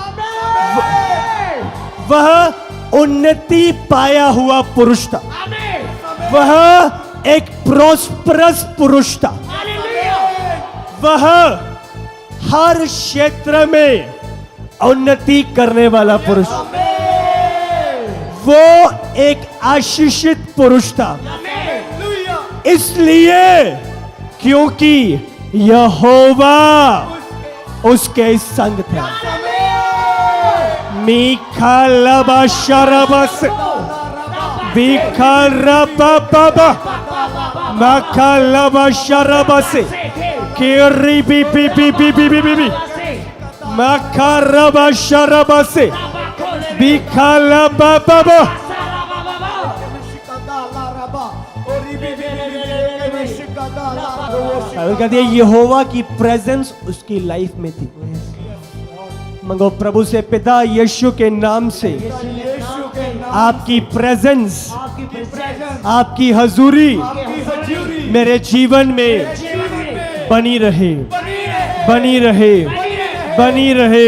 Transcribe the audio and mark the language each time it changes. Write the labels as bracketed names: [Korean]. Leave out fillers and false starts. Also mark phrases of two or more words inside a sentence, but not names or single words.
[Hindi] वह उन्नति पाया हुआ पुरुष था, वह एक प्रॉस्परस पुरुष था, वह हर क्षेत्र में उन्नति करने वाला पुरुष, वो एक आशीषित पुरुष था, इसलिए क्योंकि यहोवा उसके संग था। मीखा लबा शरबस बीखा रबा बाबा मखा लबा शरबस केरी बी बी बी बी बी बी बी बी मखा रबा शरबस बीखा लबा बाबा। कहते हैं यहोवा की प्रेजेंस उसकी लाइफ में थी। मंगो प्रभु से, पिता यीशु के नाम से आपकी प्रेजेंस, आपकी हजूरी मेरे जीवन में बनी रहे, बनी रहे, बनी रहे।